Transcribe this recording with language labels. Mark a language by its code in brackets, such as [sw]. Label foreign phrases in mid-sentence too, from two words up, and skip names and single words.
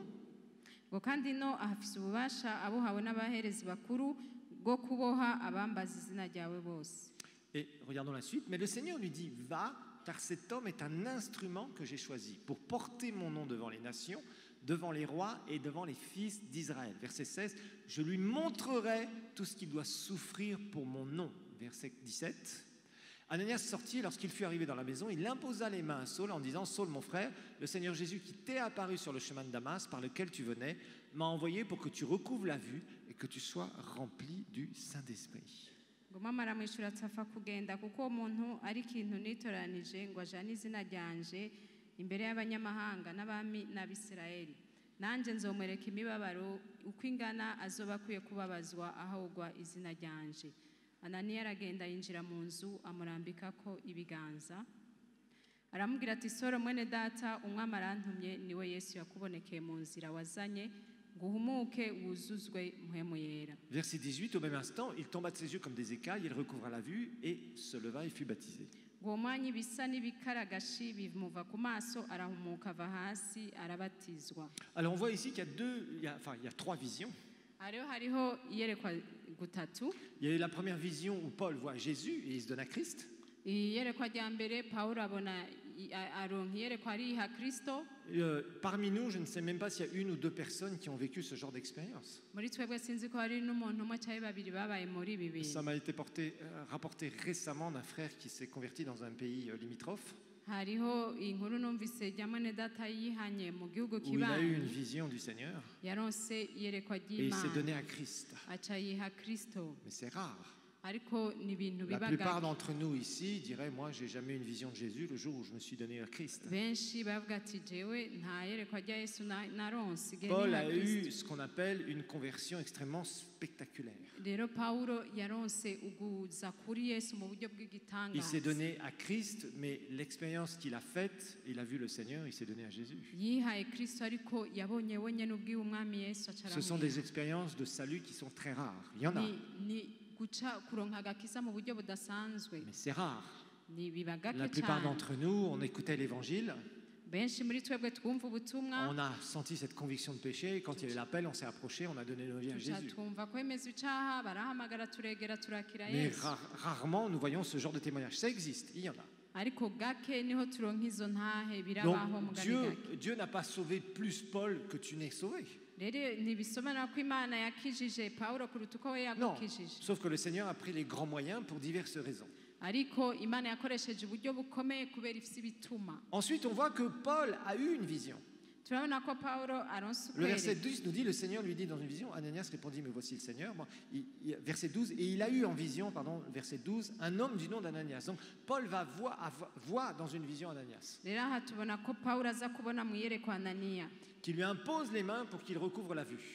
[rn] Ngo kandi no ahafise ububasha abuhawe n'abaherezi bakuru bwo kuboha abambaza izina ryawe bose. [fr] Et regardons la suite. Mais le Seigneur lui dit, va, car cet homme est un instrument que j'ai choisi pour porter mon nom devant les nations, devant les rois et devant les fils d'Israël. Verset 16, je lui montrerai tout ce qu'il doit souffrir pour mon nom. Verset 17, Ananias sortit et lorsqu'il fut arrivé dans la maison, il imposa les mains à Saul en disant, Saul mon frère, le Seigneur Jésus qui t'est apparu sur le chemin de Damas par lequel tu venais, m'a envoyé pour que tu recouvres la vue et que tu sois rempli du Saint-Esprit. [rn] ngoma aramwishyura atapfa kugenda kuko uwo muntu ari ikintu nitoranije ngo ajane izina ryanje imbere y'abanyamahanga n'abami n'abisirayeli nanjye nzomwereka imibabaro uko ingana azoba akwiye kubabazwa ahogwa izina ryanje. Ananiya aragenda yinjira mu nzu amurambikako ibiganza aramubwira ati Soro mwene data umwami arantumye niwe Yesu yakubonekeye mu nzira wazanye nguhumuke wuzuzwe mpwemu yera. [fr] Verset 18, au même instant, il tomba de ses yeux comme des écailles, il recouvra la vue et se leva et fut baptisé. [rn] uwo mwanya ibisa n'ibikaragashi bimuva ku maso arahumuka ava hasi arabatizwa. [fr] Alors on voit ici qu'il y a il y a trois visions. [rn] hariho iyerekwa gutatu. [fr] Il y a la première vision où Paul voit Jésus et il se donne à Christ. [rn] iyerekwa rya mbere Pawulo abona aronka iyerekwa ariha Kristo. [fr] Parmi nous, je ne sais même pas s'il y a une ou deux personnes qui ont vécu ce genre d'expérience. [rn] muri twebwe sinzi ko hari n'umuntu umwe cyangwa babiri babaye muri ibi bintu. [fr] Ça m'a été rapporté récemment d'un frère qui s'est converti dans un pays limitrophe, [rn] hariho inkuru numvise jya mwene data yihanye mu gihugu [fr] où il a eu une [rn] kibanyi [fr] vision du Seigneur [rn] yaronse iyerekwa [fr] et il s'est donné [rn] ry'Imana [fr] à Christ. [rn] aca yiha Kristo. [fr] Mais c'est rare. [rn] ariko ni ibintu [fr] La [rn] biba [fr] plupart [rn] gake. [fr] d'entre nous ici diraient, moi, j'ai jamais eu une vision de Jésus le jour où je me suis donné à Christ. [rn] benshi bavuga ati jewe nta yerekwa rya Yesu naronse igihe [fr] Paul [rn] niha [fr] a eu [rn] Kristo. [fr] ce qu'on appelle une conversion extrêmement spectaculaire. [rn] rero Pawulo yaronse uguza kuri Yesu mu buryo [fr] Il s'est [rn] bw'igitangaza. [fr] donné à Christ, mais l'expérience qu'il a faite, il a vu le Seigneur, il s'est donné à Jésus. [rn] yihaye Kristo ariko yabonye wenyine ubwiwe umwami Yesu [fr] Ce sont [rn] acaramwiha. [fr] des expériences de salut qui sont très rares. Il y en a, [rn] ni guca kuronka agakiza mu buryo budasanzwe [fr] mais c'est rare. [rn] ni biba [fr] La [rn] gake [fr] plupart [rn] cyane. [fr] d'entre nous, on écoutait l'évangile, [rn] benshi muri twebwe twumva ubutumwa [fr] on a senti cette conviction de péché, et quand il y avait l'appel, on s'est approché, on a donné nos vies à [rn] tuca [fr] Jésus. [rn] twumva kwemeza icaha barahamagara turegera turakira [fr] Mais [rn] Yesu. [fr] rarement nous voyons ce genre de témoignage. Ça existe, il y en a. [rn] ariko gake niho turonka izo ntahe birabaho [fr] Donc [rn] mugani gake. [fr] Dieu n'a pas sauvé plus Paul que tu n'es sauvé. [rn] rero ntibisobanura ko Imana yakijije Pawulo kuruta uko we [fr] Non, [rn] yagukijije, [fr] sauf que le Seigneur a pris les grands moyens pour diverses raisons. [rn] ariko Imana yakoresheje uburyo bukomeye kubera ifite ibituma. [fr] Ensuite, on voit que Paul a eu une vision. [rn] turabona ko Pawulo aronse [fr] Le verset [rn] ukweri. [fr] 12 nous dit, le Seigneur lui dit dans une vision, Ananias répondit, mais voici le Seigneur. Bon, verset 12, et il a eu en vision, verset 12, un homme du nom d'Ananias. Donc Paul va voir dans une vision Ananias, [rn] rero aha tubona ko Pawulo aza kubona mu iyerekwa Ananiya [fr] qui lui impose les mains pour qu'il recouvre la vue.